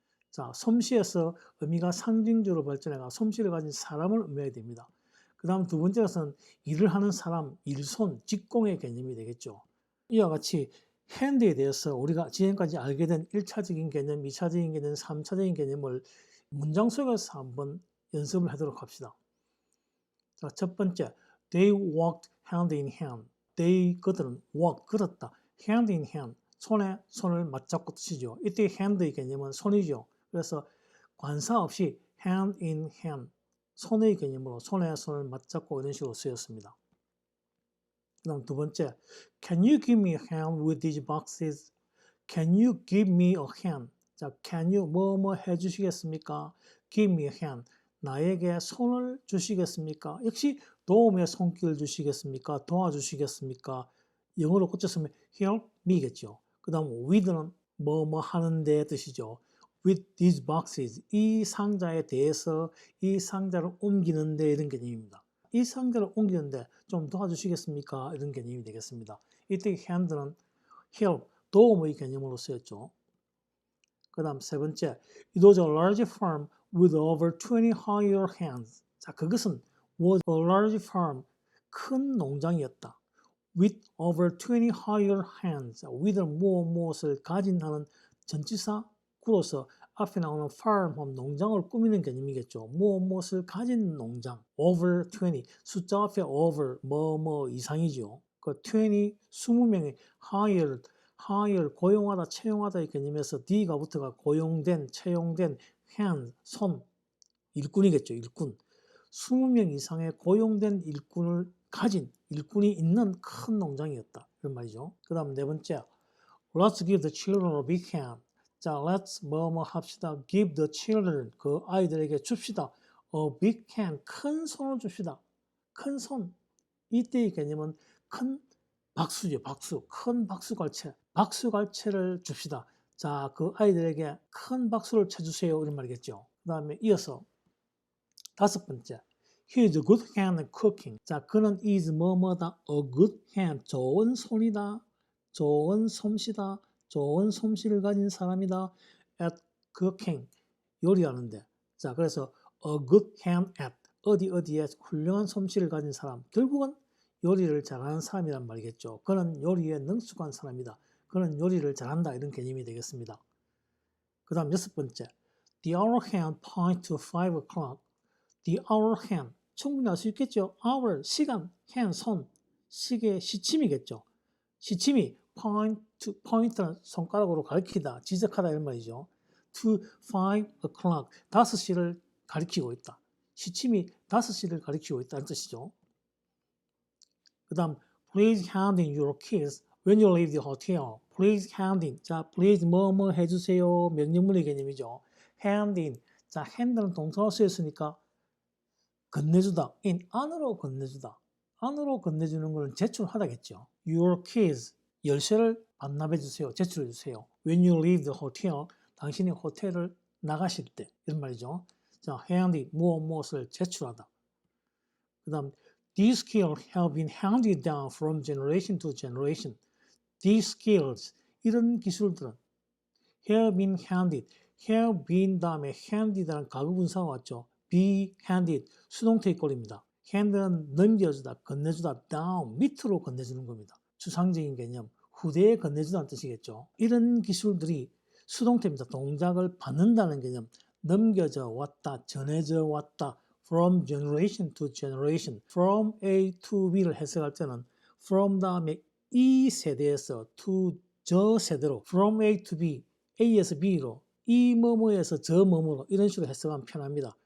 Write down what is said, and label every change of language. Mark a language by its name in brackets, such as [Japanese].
[Korean] 자, 솜씨에서 의미가 상징적으로 발전해가 솜씨를 가진 사람을 의미하게 됩니다. 그 다음 두 번째로서는 일을 하는 사람, 일손, 직공의 개념이 되겠죠. 이와 같이 핸드에 대해서 우리가 지금까지 알게 된 1차적인 개념, 2차적인 개념, 3차적인 개념을 문장 속에서 한번 연습을 하도록 합시다. [English] 자, [Korean] 첫 번째, [English] they walked hand in hand. [Korean] they, 그들은 walk, 걸었다. [English] hand in hand, [Korean] 손에 손을 맞잡고 뜻이죠. 이때 hand의 개념은 손이죠. 그래서 관사 없이 [English] hand in hand, [Korean] 손의 개념으로 손에 손을 맞잡고 이런 식으로 쓰였습니다. 그 다음 두 번째, [English] can you give me a hand with these boxes? Can you give me a hand? [Korean] 자, [English] can you [Korean] 뭐 해주시겠습니까? [English] Give me a hand. [Korean] 나에게 손을 주시겠습니까? 역시 도움의 손길을 주시겠습니까? 도와주시겠습니까? 영어로 고쳤으면 [English] help me [Korean] 겠죠. 그 다음 with는 뭐 하는데 뜻이죠. [English] with these boxes, [Korean] 이 상자에 대해서 이 상자를 옮기는데 이런 개념입니다. 이 상자를 옮기는데 좀 도와주시겠습니까? 이런 개념이 되겠습니다. 이때 hand는 help, 도움의 개념으로 쓰였죠. 그 다음 세 번째, [English] it was a large farm with over 20 hired hands. [Korean] 자, 그것은 [English] was a large farm, [Korean] 큰 농장이었다. [English] with over 20 hired hands. [Korean] with는 무엇을 가진 하는 전치사 구로서 앞에 나오는 farm, 농장을 꾸미는 개념이겠죠. 무엇을 가진 농장. over 20, 숫자 앞에 over, 이상이죠. 그 20, 20명의 hired, 고용하다, 채용하다의 개념에서 D가 붙어가 고용된, 채용된, hand, 손, 일꾼이겠죠. 일꾼. 20명 이상의 고용된 일꾼을 가진, 일꾼이 있는 큰 농장이었다. 이런 말이죠. 그 다음 네 번째, [English] let's give the children a big hand. [Korean] 자, let's 합시다. [English] give the children, [Korean] 그 아이들에게 줍시다. [English] a big hand, [Korean] 큰 손을 줍시다. 큰 손. 이때의 개념은 큰 박수죠. 박수. 큰 박수갈채. 박수갈채를 줍시다. 자, 그 아이들에게 큰 박수를 쳐주세요. 이런 말이겠죠. 그 다음에 이어서 다섯 번째, [English] He is a good hand at cooking. [Korean] 자, 그는 is 뭐뭐다. [English] A good hand. [Korean] 좋은 손이다. 좋은 솜씨다. 좋은 솜씨를 가진 사람이다. [English] At cooking. 요리하는데. [Korean] 자, 그래서 [English] a good hand at. [Korean] 어디에 훌륭한 솜씨를 가진 사람. 결국은 요리를 잘하는 사람이란 말이겠죠. 그는 요리에 능숙한 사람이다. 그는 요리를 잘한다. 이런 개념이 되겠습니다. 그 다음 6번째. [English] The hour hand points to 5 o'clock. The hour hand. [Korean] 충분히 알 수 있겠죠. hour, 시간, hand, 손. 시계, 시침이겠죠. 시침이 point는 손가락으로 가리키다, 지적하다 이런 말이죠. [English] To 5 o'clock. [Korean] 5시를 가리키고 있다. 시침이 5시를 가리키고 있다는 뜻이죠. 그 다음 [English] Please hand in your keys when you leave the hotel. Please hand in. [Korean] 자, please 뭐뭐 해주세요. 명령문의 개념이죠. [English] hand in. [Korean] 자, hand는 동사로 쓰였으니까 건네주다. in. 안으로 건네주다. 안으로 건네주는 것은 제출하다겠죠. [English] Your keys. [Korean] 열쇠를 반납해주세요. 제출해주세요. [English] When you leave the hotel. [Korean] 당신이 호텔을 나가실 때. 이런 말이죠. 자, [English] hand in. [Korean] 무엇을 제출하다. 그 다음 [English] These skills have been handed down from generation to generation. These skills, [Korean] 이런 기술들은 [English] have been handed, have been [Korean] 다음에 handed라는 가부분사가 왔죠. [English] be handed, [Korean] 수동태의 꼴입니다. hand는 넘겨주다, 건네주다, down, 밑으로 건네주는 겁니다. 추상적인 개념, 후대에 건네주다는 뜻이겠죠. 이런 기술들이 수동태입니다. 동작을 받는다는 개념, 넘겨져 왔다, 전해져 왔다, [English] from generation to generation, from A to B [Korean] 를 해석할 때는 from 다음에 이 세대에서 to 저 세대로, from A to B, A에서 B로, 이 뭐뭐에서 저 뭐뭐로 이런 식으로 해석하면 편합니다.